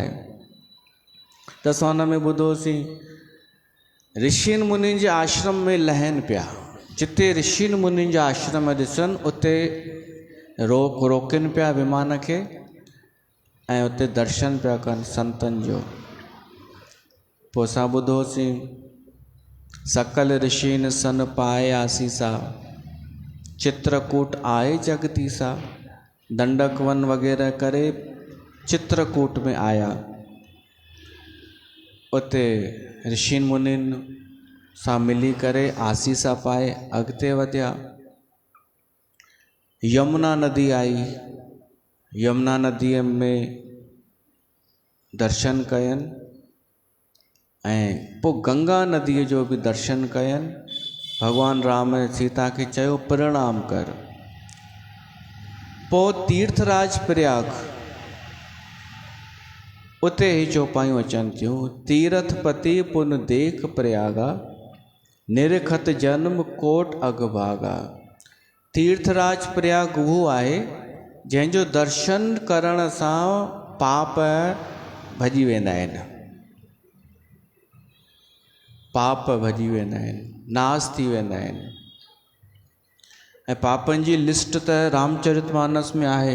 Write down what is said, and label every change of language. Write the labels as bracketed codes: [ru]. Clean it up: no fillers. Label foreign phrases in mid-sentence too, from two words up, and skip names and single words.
[sd] त असां हुन में ॿुधोसीं ऋषियुनि मुनियुनि जे आश्रम में लहनि पिया। जिते ऋषियुनि मुनियुनि जा आश्रम ॾिसनि उते रोकनि पिया विमान खे ऐं उते दर्शन पिया कनि संतनि जो। पोइ असां ॿुधोसीं [awa] सकल ऋषियुनि सन पाए आसीसा, चित्रकूट आए जगदीसा। [sd] दंडक वन वग़ैरह करे चित्रकूट में आया। उते ऋषियुनि मुनियुनि सां मिली करे आसीसा पाए अॻिते वधिया। यमुना नदी आई, यमुना नदीअ में दर्शन कयनि ऐं पोइ गंगा नदीअ जो बि दर्शन कयनि। भॻवानु राम सीता खे चयो प्रणाम कर। पोइ तीर्थराज प्रयाग, उते ही चौपायूं अचनि थियूं। [awa] तीर्थपति पुन देख प्रयागा, निरखत जन्म कोट अगभागा। [sd] तीर्थराज प्रयाग उहो आहे जंहिंजो दर्शन करण सां पाप भॼी वेंदा आहिनि, पाप भॼी वेंदा आहिनि, नाश थी वेंदा आहिनि। ऐं पापनि जी लिस्ट त रामचरितमानस में आहे।